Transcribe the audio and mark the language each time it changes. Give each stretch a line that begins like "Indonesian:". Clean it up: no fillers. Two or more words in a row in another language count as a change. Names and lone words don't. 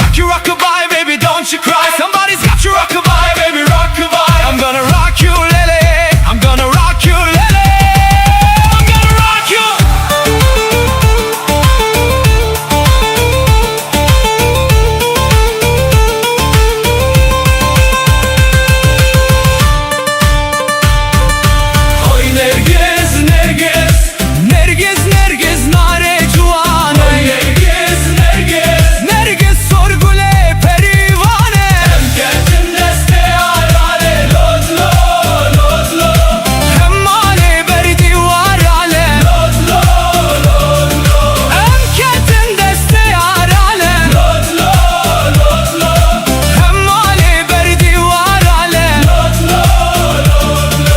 English: rockabye, baby, don't you cry. Somebody's got your rockabye, baby, rockabye. I'm gonna rock you, Lily. I'm gonna rock you, Lily. I'm gonna rock you.
Kurdish: Oy Nergiz, Nergiz, Nergiz, Nergiz, nare cuan. Oy Nergiz, Nergiz, Nergiz, sorgule perivane. Hem geldim deste arale, lodlo, lodlo. Hem male berdi varale, lodlo, lodlo. Hem geldim deste arale, lodlo, lodlo. Hem male berdi varale, lodlo, lodlo.